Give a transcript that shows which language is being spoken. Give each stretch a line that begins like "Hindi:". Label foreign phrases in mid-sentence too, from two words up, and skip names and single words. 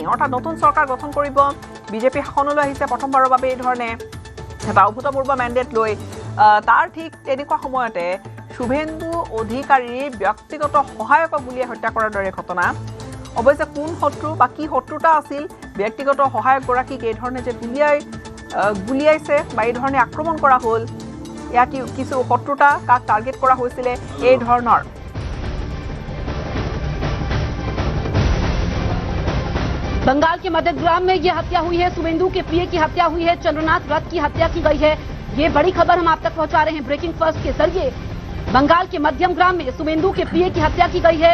Assamese: অৰ্থাৎ নতুন চৰকাৰ গঠন কৰিব বিজেপি শাসনলৈ আহিছে প্ৰথমবাৰৰ বাবে এই ধৰণে এটা অভূতপূৰ্ব মেণ্ডেট লৈ তাৰ ঠিক তেনেকুৱা সময়তে শুভেন্দু অধিকাৰীৰ ব্যক্তিগত সহায়কক গুলীয়াই হত্যা কৰাৰ দৰে ঘটনা অৱশ্যে কোন শত্ৰু বা কি শত্ৰুতা আছিল ব্যক্তিগত সহায়কগৰাকীক এই ধৰণে যে গুলিয়াইছে বা এই ধৰণে আক্ৰমণ কৰা হ'ল ইয়াত কিছু শত্ৰুতা কাক টাৰ্গেট কৰা হৈছিলে এই ধৰণৰ
Hindi: बंगाल के मध्यग्राम में ये हत्या हुई है शुभेंदु के पीए की हत्या हुई है चंद्रनाथ रथ की हत्या की गई है ये बड़ी खबर हम आप तक पहुंचा रहे हैं ब्रेकिंग फर्स्ट के जरिए बंगाल के मध्यम ग्राम में शुभेंदु के पीए की हत्या की गई है